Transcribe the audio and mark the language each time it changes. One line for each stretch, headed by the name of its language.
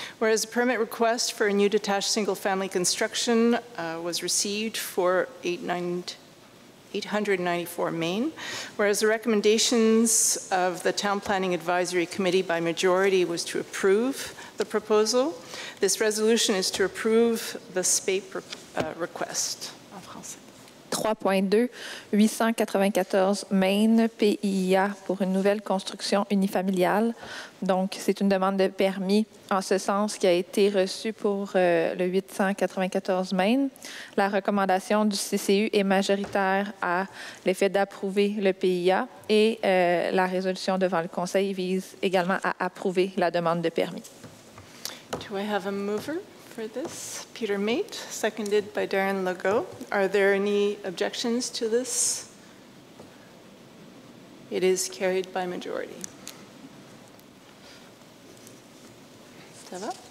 English: Whereas a permit request for a new detached single-family construction was received for 894 Main, whereas the recommendations of the Town Planning Advisory Committee by majority was to approve the proposal. This resolution is to approve the SPAPE request.
French: En français. 3.2, 894 Main, PIA pour une nouvelle construction unifamiliale. Donc, c'est une demande de permis en ce sens qui a été reçue pour le 894 Main. La recommandation du CCU est majoritaire à l'effet d'approuver le PIA et la résolution devant le Conseil vise également à approuver la demande de permis.
English: Do I have a mover for this? Peter Mate, seconded by Darren Legault. Are there any objections to this? It is carried by majority.
French: Ça va?